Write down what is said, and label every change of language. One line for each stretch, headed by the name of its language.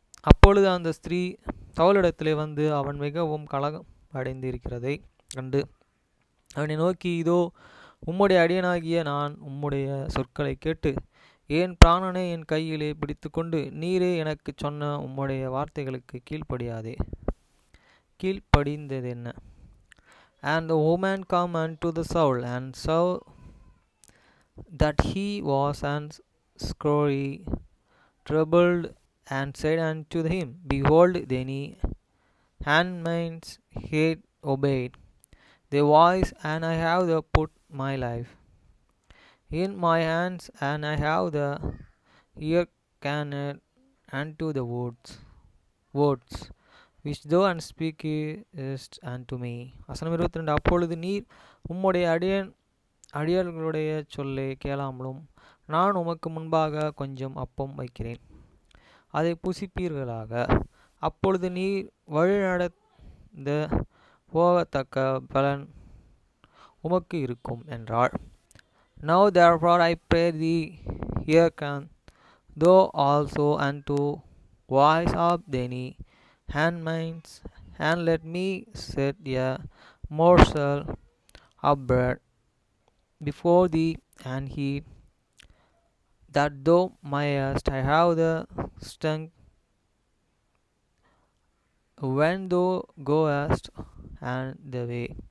Tamil: அப்பொழுது அந்த ஸ்திரீ சவுலிடத்திலே வந்து அவன் மிகவும் கலகம் அடைந்து இருக்கிறதை கண்டு அவனை நோக்கி, இதோ உம்முடைய அடியனாகிய நான் உம்முடைய சொற்களை கேட்டு என் பிராணனை என் கையிலே பிடித்துக்கொண்டு நீரே எனக்குச் சொன்ன உம்முடைய வார்த்தைகளுக்கு கீழ்ப்படிந்ததென்ன?
English: And the woman come unto the Saul, and saw that he was sorely troubled, and said unto him, Behold, thine handmaid's hath obeyed thy voice, and I have put my life in my hands, and I have hearkened unto the words which thou speakest unto me.
Tamil: வசனம் 22. அப்பொழுது நீர் உம்முடைய அடியார்களுடைய சொல்லை கேளாமலும், நான் உமக்கு முன்பாக கொஞ்சம் அப்பம் வைக்கிறேன், அதை புசிப்பீர்களாக. அப்பொழுது நீர் வழிநடந்து போகத்தக்க பலன் உமக்கு இருக்கும் என்றாள்.
English: Now therefore I pray thee, hearken thou also unto voice of thine handmaids, and let me set a morsel of bread before thee, and eat, that thou mayest have the strength when thou goest and the way.